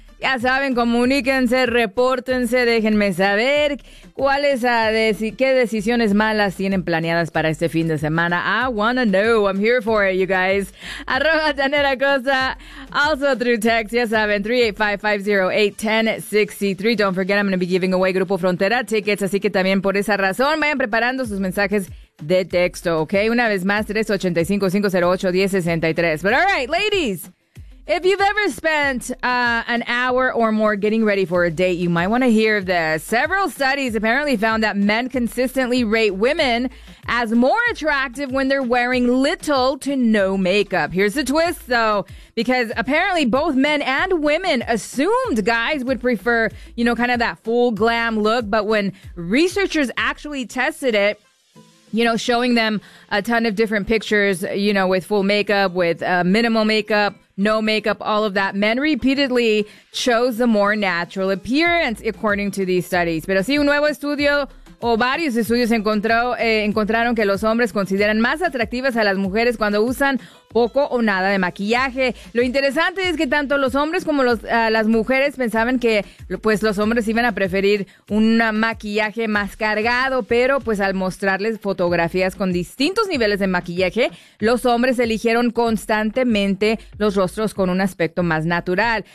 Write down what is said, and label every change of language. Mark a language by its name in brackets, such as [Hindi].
[Spanish] Ya saben, comuníquense, repórtense, déjenme saber cuáles qué decisiones malas tienen planeadas para este fin de semana. [English] I wanna know, I'm here for it, you guys. @ Daniela Costa, also through text, [Spanish] ya saben, [English] 385-508-1063. Don't forget, I'm gonna be giving away Grupo Frontera tickets, [Spanish] así que también por esa razón vayan preparando sus mensajes de texto, ¿ok? Una vez más, 385-508-1063. [English] But alright, ladies. If you've ever spent an hour or more getting ready for a date, you might want to hear this. Several studies apparently found that men consistently rate women as more attractive when they're wearing little to no makeup. Here's the twist, though, because apparently both men and women assumed guys would prefer, you know, kind of that full glam look. But when researchers actually tested it, you know, showing them a ton of different pictures, you know, with full makeup, with minimal makeup, no makeup, all of that. Men repeatedly chose the more natural appearance, according to these studies. [Spanish] Pero sí, un nuevo estudio o varios estudios encontraron que los hombres consideran más atractivas a las mujeres cuando usan poco o nada de maquillaje. Lo interesante es que tanto los hombres como las mujeres pensaban que pues los hombres iban a preferir un maquillaje más cargado, pero pues al mostrarles fotografías con distintos niveles de maquillaje, los hombres eligieron constantemente los rostros con un aspecto más natural.